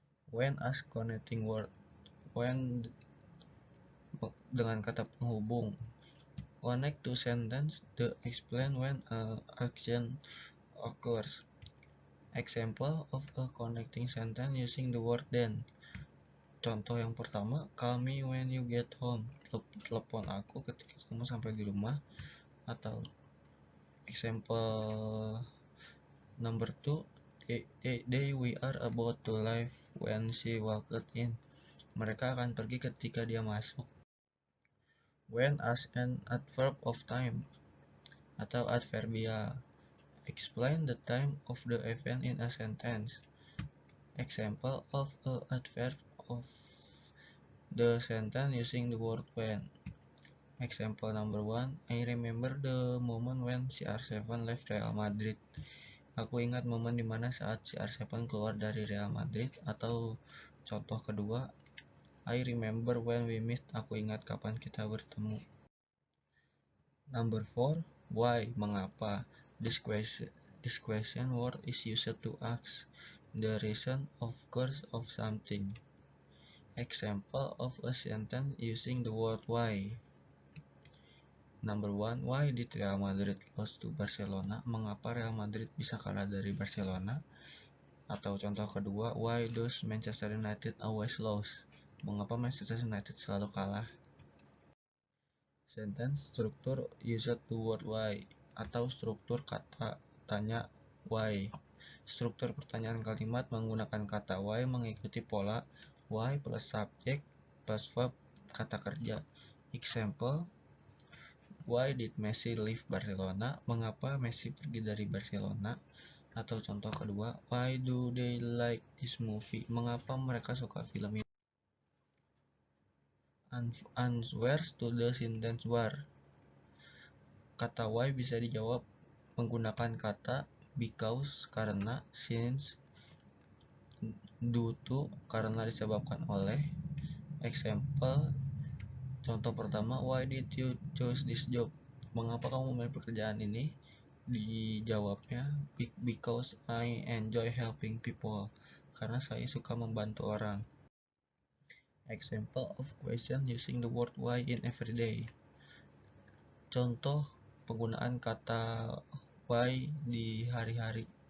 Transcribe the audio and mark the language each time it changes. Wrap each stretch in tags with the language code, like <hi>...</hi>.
<en>When as connecting word. When</en> <id>dengan kata penghubung.</id> <en>Connect to sentence to explain when action occurs. Example of a connecting sentence using the word then.</en> <id>Contoh yang pertama,</id> <en>call me when you get home.</en> <id>Telepon aku ketika kamu sampai di rumah.</id> <en>Atau example number 2, they we are about to leave when she walked in.</en> <id>Mereka akan pergi ketika dia masuk.</id> <en>When as an adverb of time</en> <id>atau adverbial.</id> <en>Explain the time of the event in a sentence. Example of a adverb of the sentence using the word when. Example number 1, I remember the moment when CR7 left Real Madrid.</en> <id>Aku ingat momen dimana saat CR7 keluar dari Real Madrid. Atau contoh kedua,</id> <en>I remember when we met.</en> <id>Aku ingat kapan kita bertemu.</id> <en>Number 4, why, mengapa. This question word is used to ask the reason of course of something. Example of a sentence using the word why. Number 1, why did Real Madrid lose to Barcelona?</en> <id>Mengapa Real Madrid bisa kalah dari Barcelona?</id> <en>Atau contoh kedua, why does Manchester United always lose?</en> <id>Mengapa Manchester United selalu kalah?</id> <en>Sentence struktur used the word why</en> <id>atau struktur kata tanya why. Struktur pertanyaan kalimat menggunakan kata why mengikuti pola why plus subject plus verb kata kerja.</id> <en>Example, why did Messi leave Barcelona?</en> <id>Mengapa Messi pergi dari Barcelona?</id> <en>Atau contoh kedua, why do they like this movie?</en> <id>Mengapa mereka suka film ini?</id> <en>Answers to the sentence were.</en> <id>Kata why bisa dijawab menggunakan kata because, karena, since, due to, karena disebabkan oleh.</id> <en>Example,</en> <id>contoh pertama,</id> <en>why did you choose this job?</en> <id>Mengapa kamu memilih pekerjaan ini?</id> <en>Dijawabnya, because I enjoy helping people.</en> <id>Karena saya suka membantu orang.</id> <en>Example of question using the word why in everyday.</en> <id>Contoh penggunaan kata why di hari-hari.</id>